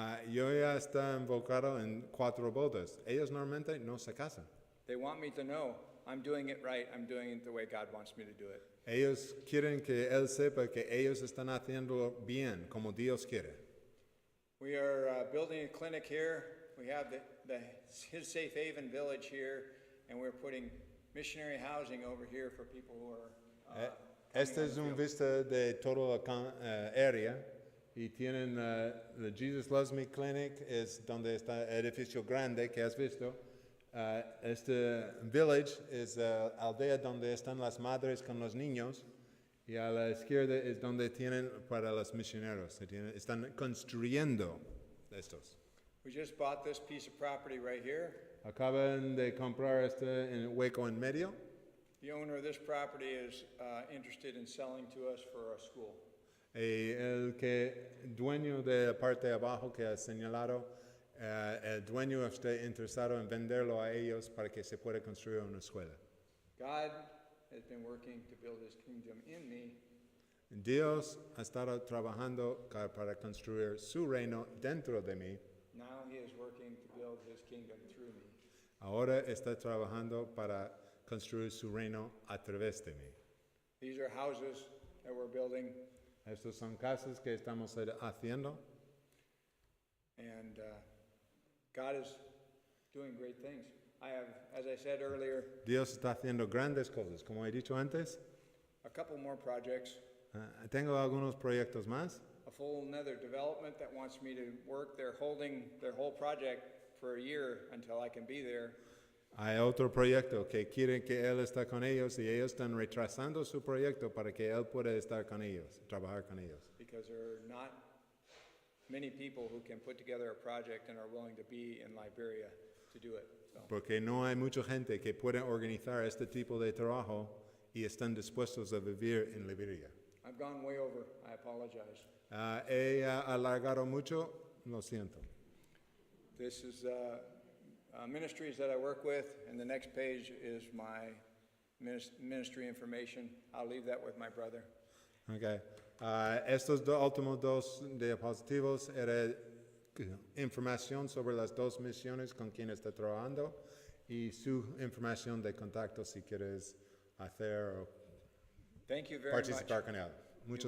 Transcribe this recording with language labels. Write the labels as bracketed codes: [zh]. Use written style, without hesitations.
[es] Yo ya estoy invocado en 4 bodas. Ellos normalmente no se casan. [en] They want me to know I'm doing it right. I'm doing it the way God wants me to do it. [es] Ellos quieren que él sepa que ellos están haciendo bien, como Dios quiere. [en] We are building a clinic here. We have His Safe Haven Village here, and we're putting missionary housing over here for people who are. [es] Esta es una vista de toda la área y tienen the Jesus Loves Me Clinic, es donde está el edificio grande que has visto. Este village es aldea donde están las madres con los niños y a la izquierda es donde tienen para los misioneros. Están construyendo estos. [en] We just bought this piece of property right here. [es] Acaban de comprar este hueco en medio. [en] The owner of this property is interested in selling to us for a school. [es] Y el dueño de la parte de abajo que ha señalado, el dueño está interesado en venderlo a ellos para que se pueda construir una escuela. [en] God has been working to build His kingdom in me. [es] Dios ha estado trabajando para construir su reino dentro de mí. [en] Now He is working to build His kingdom through me. [es] Ahora está trabajando para construir su reino a través de mí. [en] These are houses that we're building. [es] Estos son casas que estamos haciendo. [en] And God is doing great things. I have, as I said earlier, [es] Dios está haciendo grandes cosas, como he dicho antes. [en] a couple more projects. [es] Tengo algunos proyectos más. [en] A full another development that wants me to work. They're holding their whole project for a year until I can be there. [es] Hay otro proyecto que quieren que él esté con ellos y ellos están retrasando su proyecto para que él pueda estar con ellos, trabajar con ellos. [en] Because there are not many people who can put together a project and are willing to be in Liberia to do it. So. [es] Porque no hay mucha gente que puede organizar este tipo de trabajo y están dispuestos a vivir en Liberia. [en] I've gone way over. I apologize. [es] He alargado mucho, lo siento. [en] This is ministries that I work with, and the next page is my ministry information. I'll leave that with my brother. Okay. [es] Estos últimos dos diapositivos era información sobre las dos misiones con quien está trabajando y su información de contacto si quieres hacer o [en] Thank you very [es] participar [en] much. [es] con él. Muchas